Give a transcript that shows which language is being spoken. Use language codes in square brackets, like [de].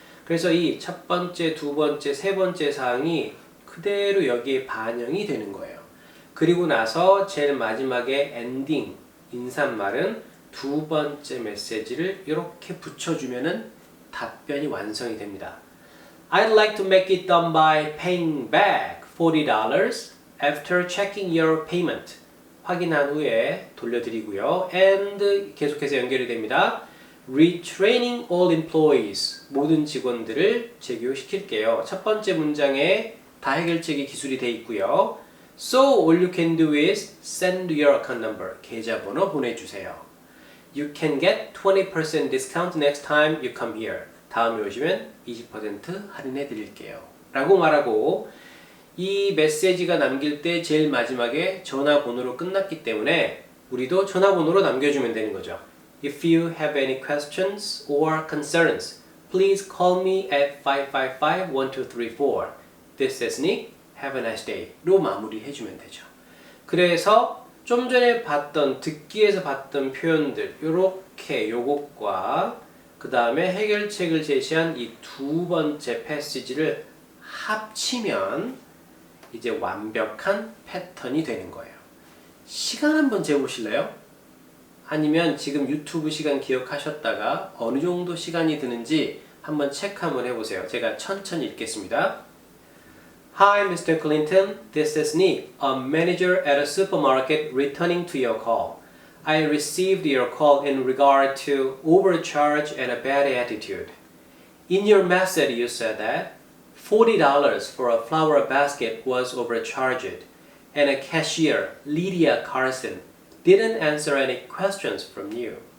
[ko] 그래서 이 첫 번째, 두 번째, 세 번째 사항이 그대로 여기에 반영이 되는 거예요. 그리고 나서 제일 마지막에 엔딩, 인사말은 두 번째 메시지를 이렇게 붙여주면은 답변이 완성이 됩니다. [en] I'd like to make it done by paying back $40 after checking your payment. [ko] 확인한 후에 돌려드리고요. And 계속해서 연결이 됩니다. [en] Retraining all employees. [ko] 모든 직원들을 재교육시킬게요. 첫 번째 문장에 다 해결책이 기술이 되어 있고요. [en] So all you can do is send your account number. [ko] 계좌번호 보내주세요. [en] You can get 20% discount next time you come here. [ko] 다음에 오시면 20% 할인해 드릴게요. 라고 말하고 이 메시지가 남길 때 제일 마지막에 전화번호로 끝났기 때문에 우리도 전화번호로 남겨주면 되는 거죠. [en] If you have any questions or concerns, please call me at 555-1234. This is Nick. Have a nice day. [ko] 로 마무리해주면 되죠. 그래서 좀 전에 봤던 듣기에서 봤던 표현들 요렇게 요것과 그 다음에 해결책을 제시한 이 두 번째 패시지를 합치면 이제 완벽한 패턴이 되는 거예요. 시간 한번 재보실래요? 아니면 지금 유튜브 시간 기억하셨다가 어느 정도 시간이 드는지 한번 체크 한번 해보세요. 제가 천천히 읽겠습니다. [en] Hi, Mr. Clinton. This is Nick, a manager at a supermarket returning to your call. I received your call in regard to overcharge and a bad attitude. In your message, you said that $40 for a flower basket was overcharged, and a cashier, Lydia Carson, didn't answer any questions from you.